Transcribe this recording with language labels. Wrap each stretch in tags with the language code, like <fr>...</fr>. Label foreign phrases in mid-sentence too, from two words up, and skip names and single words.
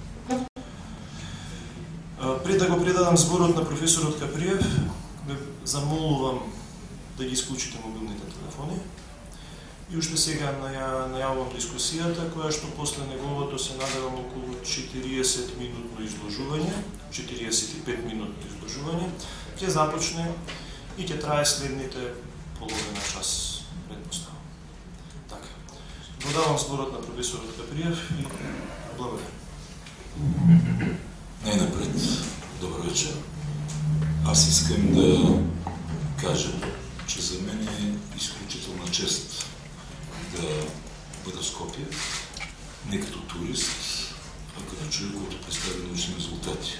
<mk>Пред да го предадам зборот на професорот Каприев, ве замолувам да ги исклучите мобилните телефони и уште сега најавувам дискусијата, која што после неговото се надевам околу 40-минутно изложување, 45 минутно изложување, ќе започне и ќе трае следните половина час, предпоставам. Така. Додавам зборот на професорот Каприев и благодарам.</mk> <bg>Най-напред, добър вечер. Аз искам да кажа, че за мен е изключителна чест да бъда в Скопие, не като турист, а като човек, който представя научни резултати.</bg>